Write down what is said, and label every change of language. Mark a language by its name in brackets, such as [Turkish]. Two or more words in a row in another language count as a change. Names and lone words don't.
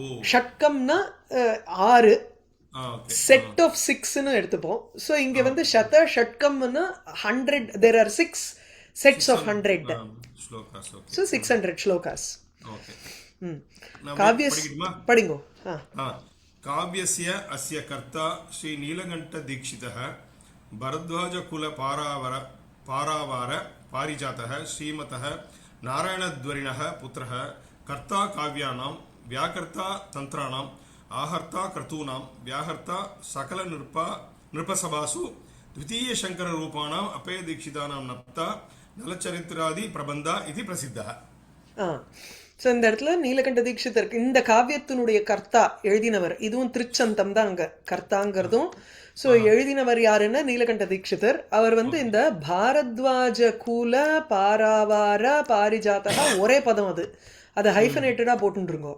[Tamil] ஷட்கம்னா 6, ஓகே. [English] set of [Tamil] 6ன்னு எடுத்துப்போம். ஸோ இங்கே வந்து சத ஷட்கம்னா 100, [English] there are 6 sets of 100. [Tamil] ஸ்லோகாஸ். ஓகே. ஸோ 600 ஸ்லோகாஸ். ஓகே. ம் நான் காவிய படிக்கட்டுமா? படிங்கோ. [Sanskrit] काव्यस्य अस्य कर्ता श्री नीलकंठ दीक्षितः भरद्वाजकुल पारावार पारिजातः श्रीमतः नारायणध्वरिणः पुत्रः कर्ता काव्यानां व्याकर्ता तंत्राणां आहर्ता क्रतूनां व्याहर्ता सकल नृपसभासु द्वितीय शंकर रूपाणां अपेय दीक्षितानां नप्ता नलचरित्रादि प्रबंध इति प्रसिद्धः. [Tamil] ஸோ இந்த இடத்துல நீலகண்ட தீட்சிதர் இந்த காவியத்தினுடைய கர்த்தா எழுதினவர். இதுவும் திருச்சந்தம் தான் அங்கே கர்த்தாங்கிறதும். ஸோ எழுதினவர் யாருன்னா நீலகண்ட தீட்சிதர். அவர் வந்து இந்த [Sanskrit] भरद्वाज कुल पारावार पारिजातः [Tamil] ஒரே பதம், அதை ஹைஃபனேட்டடாக போட்டுருங்கோம்.